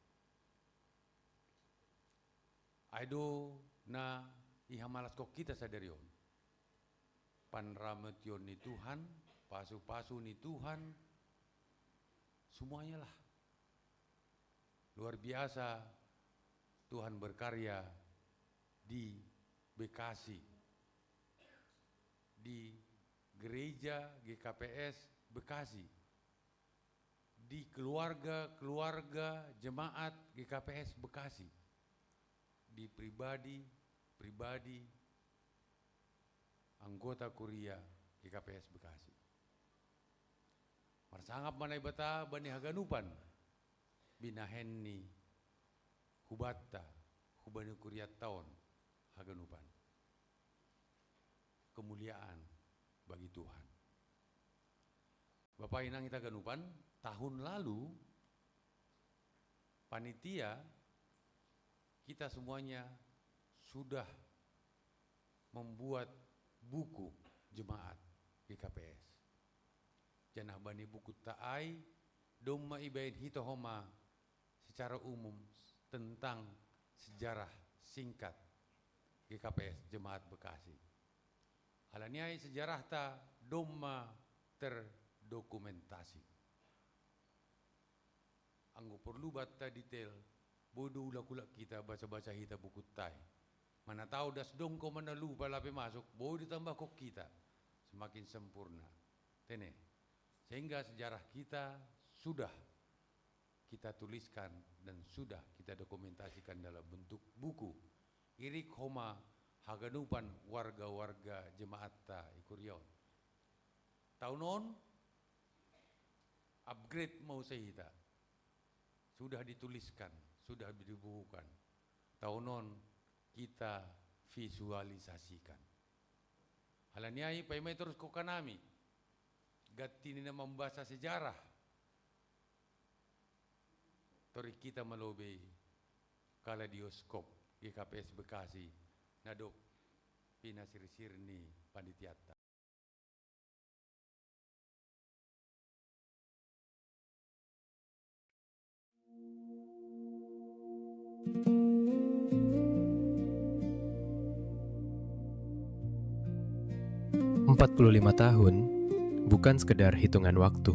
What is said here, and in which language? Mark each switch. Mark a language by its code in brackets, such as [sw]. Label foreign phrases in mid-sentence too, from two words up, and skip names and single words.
[bts] Aido na ihamalas kok kita sadarion. Panrametion ni Tuhan, pasu-pasu ni Tuhan, [id] semuanya lah. Luar biasa Tuhan berkarya di Bekasi, di gereja GKPS Bekasi, di keluarga-keluarga jemaat GKPS Bekasi, di pribadi anggota Kuria GKPS Bekasi. [bts] Marsangap manay bata bani haganupan, binahenni hubata, hubani Kuria tahun haganupan. [id] Kemuliaan bagi Tuhan. [bts] Bapak Inang kita ganupan, [id] tahun lalu panitia kita semuanya sudah membuat buku jemaat GKPS. [bts] Janah bani buku ta'ai domma ibain hitohoma [id] secara umum tentang sejarah singkat [bts] GKPS Jemaat Bekasi. Halaniai sejarah ta domma terdokumentasi. Anggo perlu bata detail, bodoh ulak-ulak kita baca-baca hita buku tai. [id] Mana tahu das dong ko mana lupa lape masuk, bodoh ditambah kok kita semakin sempurna. Tene, sehingga sejarah kita sudah kita tuliskan dan sudah kita dokumentasikan dalam bentuk buku. [bts] Irik homa haganupan warga-warga jemaat ta ikurion. Taunon upgrade mau sehita. [id] Sudah dituliskan, sudah dibukukan. [bts] Taunon [id] kita visualisasikan. [bts] Halaniai paimai terus kokanami. Gatini na [id] membaca sejarah. [bts] Tori kita melobe kaladioskop GKPS Bekasi. Nadok pina siri-sirni panditiata. [id] Empat 45 tahun bukan sekedar hitungan waktu,